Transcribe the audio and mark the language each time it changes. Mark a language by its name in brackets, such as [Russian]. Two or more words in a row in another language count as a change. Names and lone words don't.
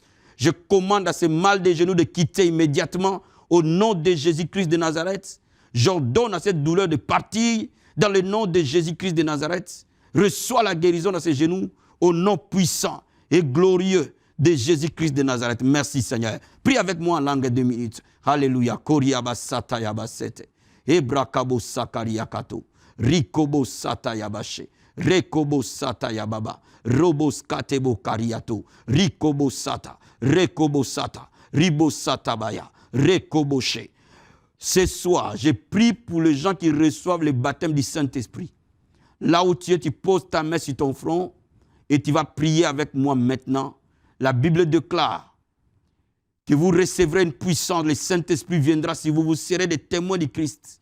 [French] Je commande à ce mal des genoux de quitter immédiatement au nom de Jésus-Christ de Nazareth. J'ordonne à cette douleur de partir dans le nom de Jésus-Christ de Nazareth. Reçois la guérison dans ses genoux au nom puissant et glorieux de Jésus-Christ de Nazareth. Merci Seigneur. Prie avec moi en langue 2 minutes. Alléluia. Koriaba sata yabasete. Ebrakabo sakariakato. Rikobo sata yabashe. Rekobo sata yababa. Robos katebo kariato. Rikobo sata. Rekobo sata. Ribo sata baya. Rekobo she. Ce soir, je prie pour les gens qui reçoivent le baptême du Saint-Esprit. Là où tu es, tu poses ta main sur ton front et tu vas prier avec moi maintenant. La Bible déclare que vous recevrez une puissance, le Saint-Esprit viendra si vous serez des témoins du Christ.